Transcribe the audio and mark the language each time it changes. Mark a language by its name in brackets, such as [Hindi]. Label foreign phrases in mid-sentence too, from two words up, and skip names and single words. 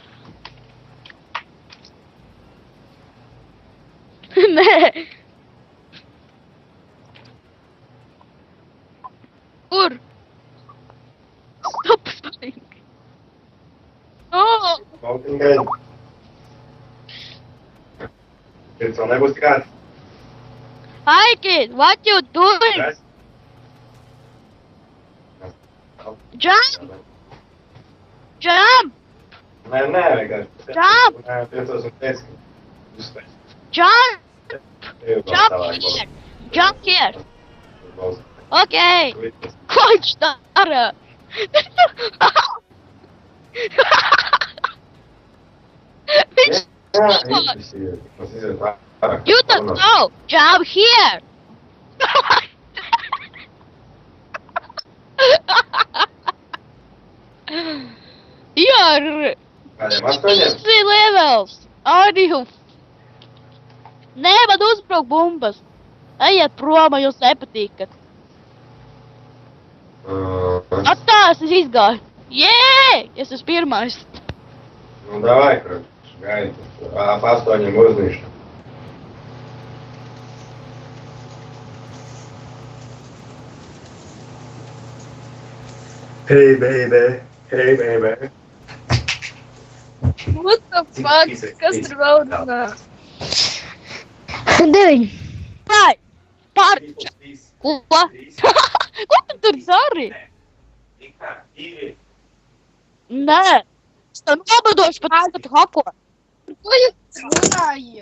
[Latvian] Nē. Kur? [English] Stop spring. Oh! [Latvian] Tikai. Pirms vēl nebūs tik ātri. [English] Hi kid, what you doing? Yes. Jump! Jump! [Latvian] Nē, vienkārši. [English] Jump! [Latvian] Nē, 5005. Uzspēj. [English] Jump! [Latvian] Tev vēl [English] Jump [Latvian] tālāk [English] here! Jump here! [Latvian] būs. Okay! Ko viņš dara? Viņš Jā, tas ir pārāk. [English] You don't know! Jump here! You're [Latvian] Kādiem 8? [English] easy levels! Are you? [Latvian] Nē, man uzbruk bumbas! Ejiet prom, jūs nepatīkat! Attās, es izgāju! Jē! Es esmu pirmais! Nu, davai, kroč, gaidi. Ap 8 uznišu. [English] Hey, baby. Hey, baby. What the fuck? [Latvian] Kas tur vēl runā? 9. Vai! Pārča! Ko? Ko tu tur dari? Nē! Es tev nobadošu pat tagad hako! Ko jūs runājat?